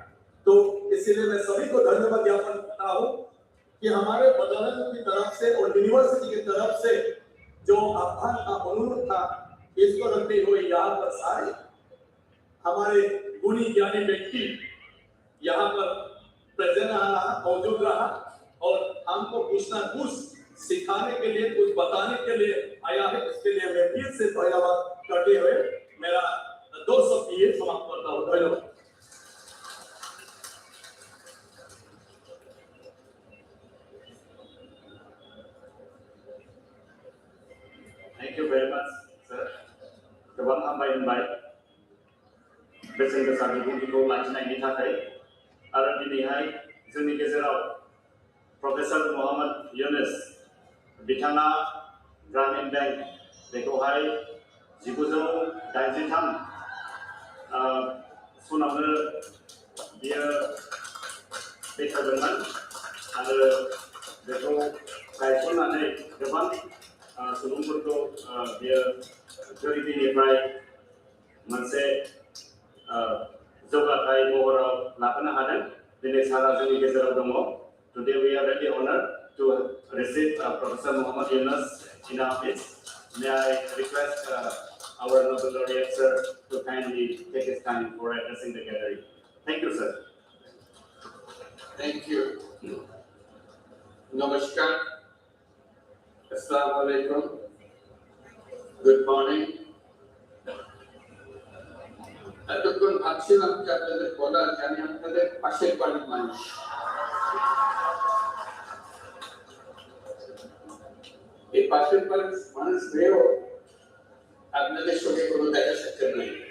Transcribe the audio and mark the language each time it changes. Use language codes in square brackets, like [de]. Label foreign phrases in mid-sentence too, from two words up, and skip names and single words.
[hi] तो इसीलिए मैं सभी को धन्यवाद ज्ञापन करता हूँ कि हमारे बदौलत की तरफ से और यूनिवर्सिटी की तरफ से जो आह्वान का अनुरोध था, इसको रखते हुए यहाँ पर सारे हमारे गुणी ज्ञानी व्यक्ति यहाँ पर प्रेजेंट रहा, मौजूद रहा और हमको कुछ ना कुछ सिखाने के लिए, कुछ बताने के लिए आया है। इसके लिए मैं फिर से धन्यवाद करते हुए मेरा 2 शब्द ये समाप्त करता हूँ। धन्यवाद। [en] Thank you very much, sir. [brx] गोबां हामबाय होनबाय बेसेन गोसा बिबुंथिखौ लाखिनायनि थाखाय आरो दिनैहाय जोंनि गेजेराव प्रफेसर मोहम्मद यूनुस बिथाङा ग्रामीण बैंक बेखौहाय 1983 सनावनो बियो बेखेवदोंमोन आरो बेखौ गायसननानै गोबां सुबुंफोरखौ बियो गोरिबनिफ्राय मोनसे जौगाथाय महराव लाबोनो हादों। दिनै सारा जोंनि गेजेराव दङ। [en] Today we are very honored to receive Professor Mohammad Yunus in our midst. May I request our Nobel laureate sir to kindly take his time for addressing the gathering. Thank you, sir. Thank you. Namaskar. [ar] السلام عليكم. [en] Good morning. [bn] এতক্ষণ ভাবছিলাম যে আপনাদের বলার জানি আপনাদের পাশের বাড়ির মানুষ। এই পাশের বাড়ির মানুষ হয়েও আপনাদের সঙ্গে কোনো দেখা সাক্ষাৎ নেই।